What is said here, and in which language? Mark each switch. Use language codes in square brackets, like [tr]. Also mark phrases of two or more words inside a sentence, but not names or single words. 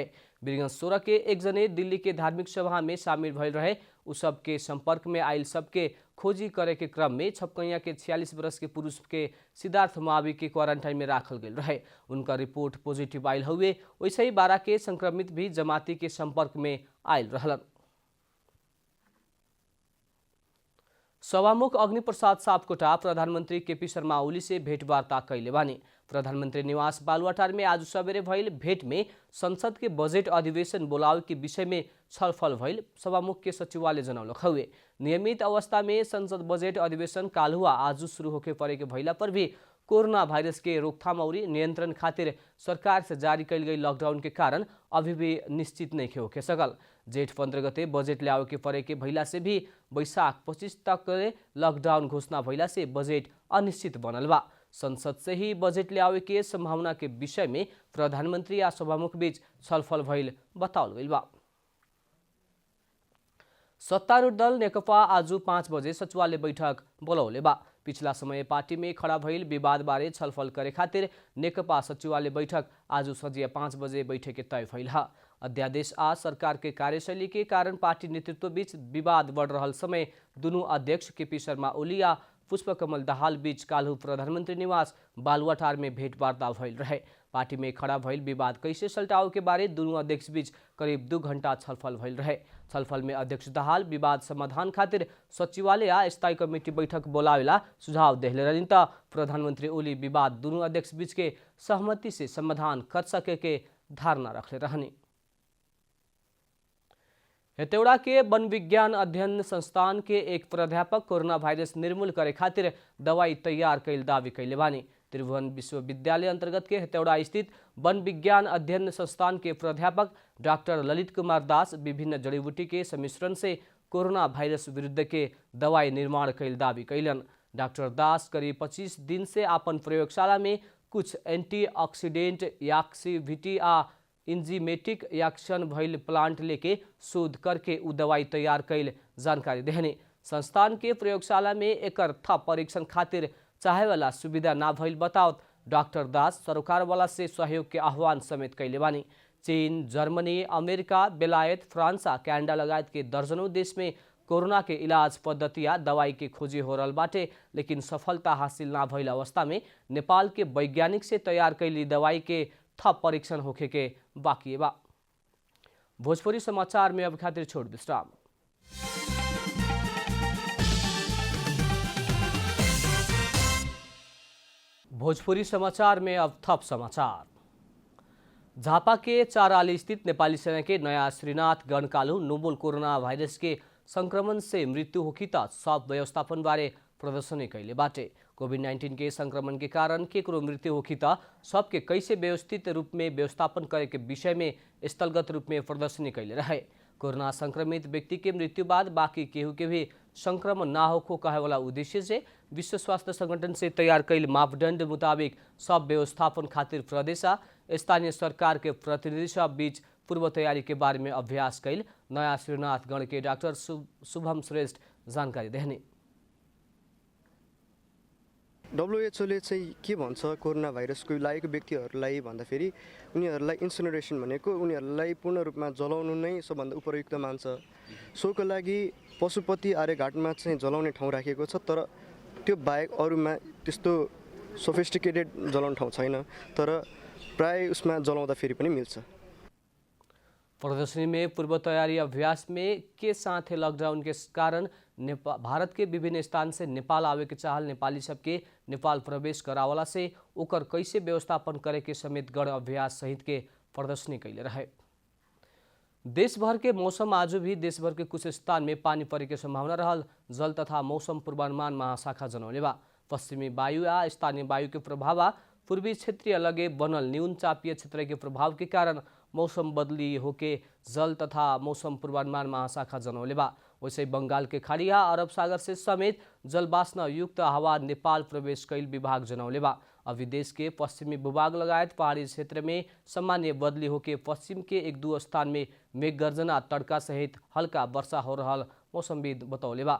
[bho] वीरगंज 16 के 1 जने दिल्ली के धार्मिक सभा में शामिल भइल रहे। उ सबके संपर्क में आयल सबके खोजी करे के क्रम में छपकैया के 46 वर्ष के पुरुष के सिद्धार्थ मावी के क्वारंटाइन में राखल गए रहे। उनका [en] report positive [bho] आयल हुए। वैसे ही 12 के संक्रमित भी जमाती के संपर्क में आयल रहलन। सभामुख अग्निप्रसाद सापकोटा प्रधानमंत्री केपी शर्मा ओली से भेंटवार्ता कैले बानी। प्रधानमंत्री निवास बालुवाटार में आज सवेरे भइल भेंट में संसद के बजेट अधिवेशन बोलावे के विषय में छलफल भइल सभामुख के सचिवालय जनौलक हुए। नियमित अवस्था में संसद बजेट अधिवेशन काल्हुआ आज शुरू होके पड़े के भइला पर भी कोरोना वायरस के रोकथाम और नियंत्रण खातिर सरकार से जारी कैल गई लॉकडाउन के कारण अभी भी निश्चित नहीं होके सकल। जेठ 15 गते बजेट ल्यावे के पड़े के भइला से भी वैशाख 25 तक लॉकडाउन घोषणा भइला से बजेट अनिश्चित बनल बा। संसद से ही बजेट ल्यावे के संभावना के विषय में प्रधानमंत्री या सभामुख बीच छलफल भइल बताओल गइल बा। सत्तारूढ़ दल नेकपा आज 5 बजे सचिवालय बैठक बोलौले बा। पिछला समय पार्टी में खड़ा भइल विवाद बारे छलफल करे खातिर नेकपा सचिवालय बैठक आज सजिया 5 बजे बैठक के तय भइल हा। अध्यादेश आ सरकार के कार्यशैली के कारण पार्टी नेतृत्व बीच विवाद बढ़ रहल समय दुनू अध्यक्ष केपी शर्मा ओली आ पुष्पकमल दाहाल बीच काल्हु प्रधानमंत्री निवास बालुवाटार में भेंटवार्ता भइल रहे। पार्टी में खड़ा भइल विवाद कैसे सल्टाव के बारे दुनू अध्यक्ष बीच करीब 2 घंटा छलफल भइल रहे। छलफल में अध्यक्ष दाहाल विवाद समाधान खातिर सचिवालय आ स्थायी कमेटी बैठक बोलावेला सुझाव देहले रहनी त प्रधानमंत्री ओली विवाद दुनू अध्यक्ष बीच के सहमति से समाधान कर सके के धारणा रखले रहनी। हेटौड़ा के वन विज्ञान अध्ययन संस्थान के एक प्राध्यापक कोरोना वायरस निर्मूल करे खातिर दवाई तैयार कैल दावी कैले बानी। त्रिभुवन विश्वविद्यालय अंतर्गत के हेटौड़ा स्थित वन विज्ञान अध्ययन संस्थान के प्राध्यापक डॉक्टर ललित कुमार दास विभिन्न जड़ीबूटी के सम्मिश्रण से कोरोना वायरस विरुद्ध के दवाई निर्माण कैल दावी कैलन। डॉक्टर दास करीब 25 दिन से अपन प्रयोगशाला में कुछ [en] antioxidant activity [bho] आ [en] enzymatic action [bho] भइल प्लांट लेके शोध करके उ दवाई तैयार कैल जानकारी देहने। संस्थान के प्रयोगशाला में एकर थप परीक्षण खातिर चाहे वाला सुविधा ना भइल बताओ डॉक्टर दास सरकार वाला से सहयोग के आह्वान समेत कैले बानी। चीन, जर्मनी, अमेरिका, बेलायत, फ्रांस आ कनाडा लगायत के दर्जनों देश में कोरोना के इलाज पद्धति या दवाई के खोजी हो रहल बाटे, लेकिन सफलता हासिल ना भइल अवस्था में नेपाल के वैज्ञानिक से तैयार कैली दवाई के थप परीक्षण होखे के बाकी बा। भोजपुरी समाचार में अब खातिर छोड़ विश्राम। भोजपुरी समाचार में अब थप समाचार। झापा के चाराली स्थित नेपाली सेना के नया श्रीनाथ गणकालु नोबल कोरोना वायरस के संक्रमण से मृत्यु होखी त सब व्यवस्थापन बारे प्रदर्शनी कैले बाटे। कोविड-19 के संक्रमण के कारण केकरो मृत्यु होखी त सबके कैसे व्यवस्थित रूप में व्यवस्थापन करे के विषय में स्थलगत रूप में प्रदर्शनी कैले रहे। कोरोना संक्रमित व्यक्ति के मृत्यु बाद बाकी केहू के भी संक्रमण ना होखो कहे वाला उद्देश्य से विश्व स्वास्थ्य संगठन से तैयार कैल मापदंड मुताबिक सब व्यवस्थापन खातिर प्रदेश आ स्थानीय सरकार के प्रतिनिधि सब बीच पूर्व तैयारी के बारे में अभ्यास कैल नया श्रीनाथगढ़ के डाक्टर शुभम श्रेष्ठ जानकारी देने। [ne] WHO ले चाहिँ के भन्छ कोरोना भाइरसको लागेको व्यक्तिहरूलाई भन्दाखेरि उनीहरूलाई इन्सिनरेसन भनेको उनीहरूलाई पूर्ण रूपमा जलाउनु नै सबभन्दा उपयुक्त मान्छ। सोको लागि पशुपति आर्यघाटमा चाहिँ जलाउने ठाउँ राखिएको छ, तर त्यो बाहेक अरूमा त्यस्तो सोफिस्टिकेटेड जलाउने ठाउँ छैन, तर प्राय उसमा जलाउँदा फेरि पनि मिल्छ। [bho] प्रदर्शनी में पूर्व तैयारी अभ्यास में के साथ लॉकडाउन के कारण भारत के विभिन्न स्थान से नेपाल आवे के चाहल नेपाली सबके नेपाल प्रवेश करावला से ओकर कैसे व्यवस्थापन करे के समेत गण अभ्यास सहित के प्रदर्शनी कैले रहे। देश भर के मौसम आज भी देश भर के कुछ स्थान में पानी परे के संभावना रहल जल तथा मौसम पूर्वानुमान महाशाखा जनौले बा। पश्चिमी वायु या स्थानीय वायु के प्रभाव पूर्वी क्षेत्रीय लगे बनल न्यून चापीय क्षेत्र के प्रभाव के कारण मौसम बदली होके जल तथा मौसम पूर्वानुमान महाशाखा जनौले बा। वैसे बंगाल के खाड़ी या अरब सागर से समेत जलवाष्प युक्त हवा नेपाल प्रवेश कैल विभाग जनौले बा। अभी देश के पश्चिमी भूभाग लगायत पहाड़ी क्षेत्र में सामान्य बदली होके पश्चिम के एक दो स्थान में मेघगर्जना तड़का सहित हल्का वर्षा हो रहा मौसमविद बतौले बा।